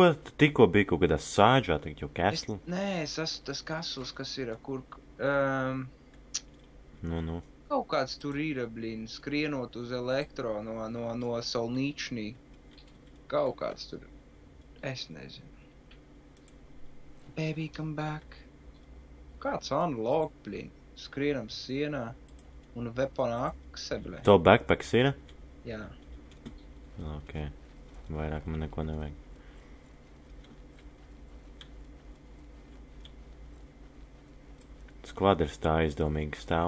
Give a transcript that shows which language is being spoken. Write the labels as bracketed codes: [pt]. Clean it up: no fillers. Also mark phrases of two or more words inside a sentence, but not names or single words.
[lv] Tu tikko biji kaut kādā sāģā, tagad jau Kesslu? Nē, es esmu tas Kessls, kas ir, kur... Nu. Kaut kāds tur ir, blīn, skrienot uz elektro no Solnīčnī. Kaut kāds tur... Es nezinu. [en] Baby, come back. [lv] Kāds unlock, blīn. Skrienam sienā. Un weapona akse, blīn. Tev backpacks ir? Jā. Ok. Vairāk man neko nevajag. Skvadrs tā aizdomīgi stāv.